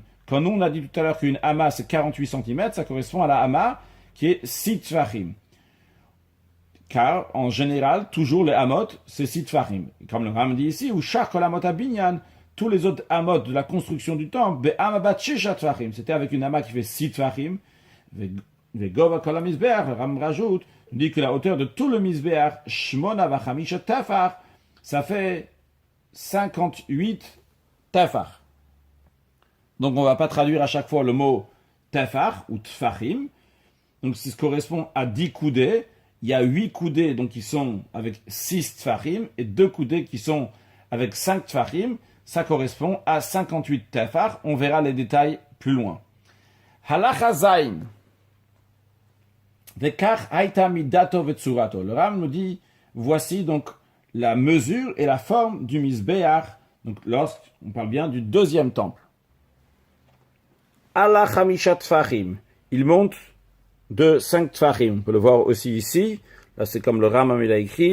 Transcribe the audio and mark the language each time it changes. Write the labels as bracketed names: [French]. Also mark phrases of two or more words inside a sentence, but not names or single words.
[French] Quand nous, on a dit tout à l'heure qu'une ama, c'est 48 cm, ça correspond à la ama qui est 6 tfachim. Car, en général, toujours les amot, c'est 6 tfachim. Comme le Ram dit ici, [Hebrew] ושאר כל אמות הבנין, [French] tous les autres amot de la construction du temple, [Hebrew] באמה בת ששה טפחים. [French] C'était avec une ama qui fait 6 tfachim. [Hebrew] וגובה כל המזבח, [French] le Ram rajoute, dit que la hauteur de tout le mizbeach, [Hebrew] שמונה וחמשה טפח, [French] ça fait 58 tafar. Donc on ne va pas traduire à chaque fois le mot tafar ou tfachim. Donc ça correspond à 10 coudées. Il y a 8 coudées donc, qui sont avec 6 tfachim et 2 coudées qui sont avec 5 tfachim. Ça correspond à 58 tafar. On verra les détails plus loin. [Hebrew] הלכה ז. וככה היתה מדתו וצורתו. [French] Le Ram nous dit, voici donc la mesure et la forme du mizbeach. Donc lorsqu'on parle bien du deuxième temple. [Hebrew] עלה חמשה טפחים. [French] Il monte de 5 tfachim. On peut le voir aussi ici. Là, c'est comme le Rambam il a écrit.